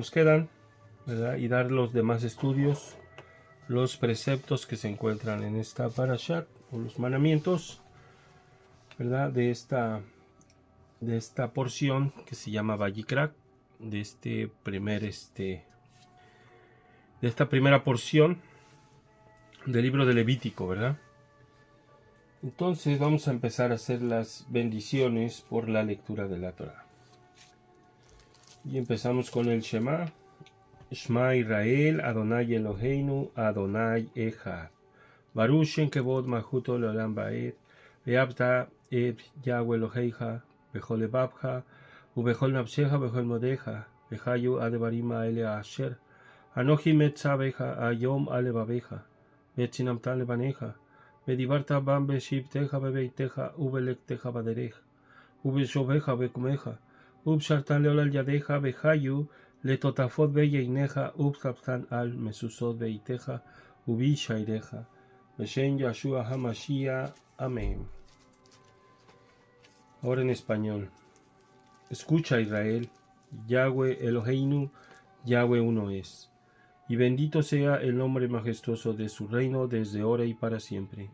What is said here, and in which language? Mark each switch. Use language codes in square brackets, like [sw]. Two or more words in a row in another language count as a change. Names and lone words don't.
[es] nos quedan, ¿verdad?, y dar los demás estudios, los preceptos que se encuentran en esta parashat, o los mandamientos, ¿verdad?, de esta porción que se llama Vayikra, de esta primera porción del libro de Levítico, ¿verdad? Entonces vamos a empezar a hacer las bendiciones por la lectura de la Torah. Y empezamos con el Shema. [he] שמע ישראל, אדוני אלוהינו, אדוני אחד. ברוך שם כבוד מלכותו לעולם ועד, ואהבת את יהוה אלוהיך, בכל לבבך, ובכל נפשך, בכל מאודך, והיו הדברים האלה אשר, אנכי מצוך היום על לבבך, ושננתם לבניך, ודברת בם בשבתך בביתך, ובלכתך בדרך, ובשכבך ובקומך, וקשרתם לאות על ידך, והיו לטטפת בין עיניך, וכתבתם על מזוזות ביתך, ובשעריך, בשם ישוע המשיח. [es] Amén. Ahora en español. Escucha, Israel, [he] יהוה אלוהינו, [es] Yahweh uno es. Y bendito sea el nombre majestuoso de su reino desde ahora y para siempre.